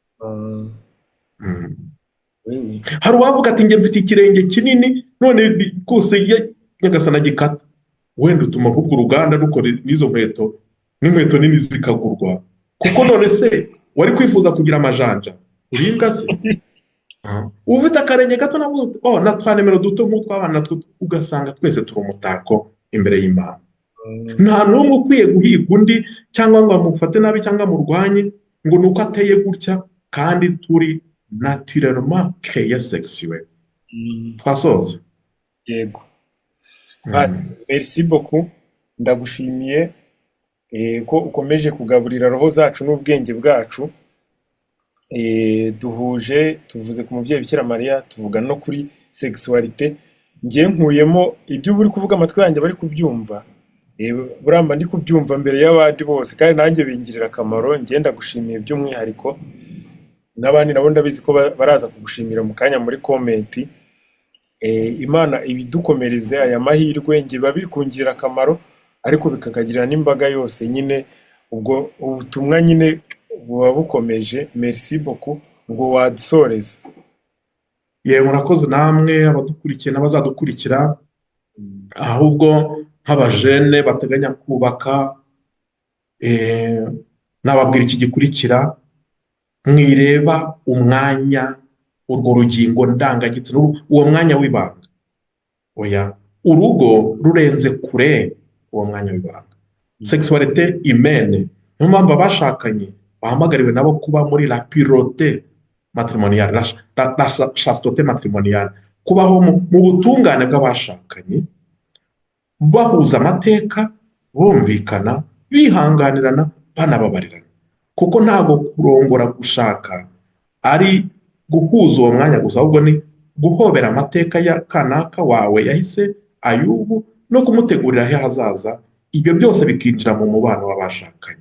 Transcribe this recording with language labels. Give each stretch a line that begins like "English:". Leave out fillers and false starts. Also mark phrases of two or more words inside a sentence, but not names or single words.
Kinyarwanda: Hari uwavuga ati njye mfite ikirenge kinini, none kose Nyagasana gikata, wenda utuma ahubwo uruganda rukora n'izo nkweto, n'inkweto nini zikagurwa, kuko none se wari kwifuza kugira amajanja urimbwa se? Ufite akarenge gato na twa nimero duto nk'utw'abana natwo, ugasanga twese turi umutako imbere y'Imana. Nta n'umwe ukwiye guhiga undi cyangwa ngo amufate nabi cyangwa amurwanye ngo nuko ateye gutya, kandi turi
French: naturellement créé sexuel.
Kinyarwanda: Twasoze. Yego.
French: Merci beaucoup,
Kinyarwanda: ndagushimiye ko ukomeje kugaburira roho zacu n'ubwenge bwacu. Duhuje tuvuze ku mubyeyi Bikira Mariya, tuvuga no kuri sexualité. Ngiye nkuyemo ibyo uri kuvuga, amatwi yanjye bari kubyumva, buramba ndi kubyumva mbere y'abandi bose, kandi nanjye bingirira akamaro. Ngenda gushimiye by'umwihariko, n'abandi nabo ndabizi ko baraza kugushimira mu kanya muri komenti. Imana ibidukomereze aya mahirwe, ngiye babiri kungirira akamaro, ariko bikakagirira n'imbaga yose. Nyine ubwo ubutumwa nyine buba bukomeje.
French: Merci beaucoup,
Kinyarwanda: ngo wadusoreza. Murakoze namwe abadukurikiye n'abazadukurikira, ahubwo nk'abajene bateganya kubaka, nababwira iki gikurikira: mwireba umwanya urwo rugingo ndangagitsina, uwo mwanya w'ibanga. Oya, urugo rurenze kure uwo mwanya w'ibanga.
French: Sexualité humaine,
Kinyarwanda: niyo mpamvu abashakanye bahamagariwe nabo kuba muri
French: la pureté matrimoniale, la chasteté matrimoniale,
Kinyarwanda: kubaho mu butungane bw'abashakanye, bahuza amateka, bumvikana, bihanganirana, banababarirana. Kuko ntabwo kurongora gushaka ari guhuza uwo mwanya gusa, ahubwo ni guhobera amateka ya kanaka wawe yahise Ayubu, no kumutegurira aho hazaza, ibyo byose bikinjira mu mubano w'abashakanye.